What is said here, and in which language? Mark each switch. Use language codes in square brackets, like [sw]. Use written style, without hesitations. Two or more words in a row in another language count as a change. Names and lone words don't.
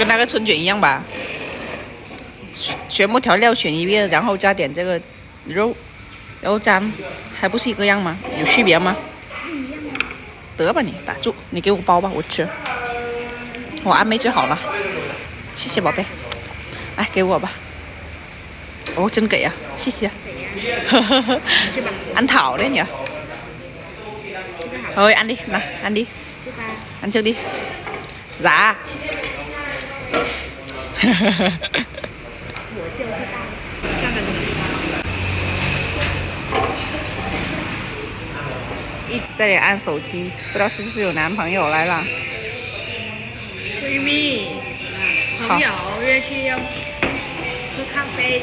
[zh] 跟那个春卷一样吧，全部调料选一遍，然后加点这个肉沾，还不是一个样吗？有区别吗？得吧你，打住，你给我包吧，我吃。我安妹最好了，谢谢宝贝，来给我吧。哦，真给啊，谢谢。 [vi] ăn thảo đấy nhỉ? Thôi ăn đi, nào, ăn đi. Ăn trước đi. Dạ. [zh] 我就知道，这样的东西。一直在这里按手机，不知道是不是有男朋友来了。闺蜜、朋友约去喝咖啡。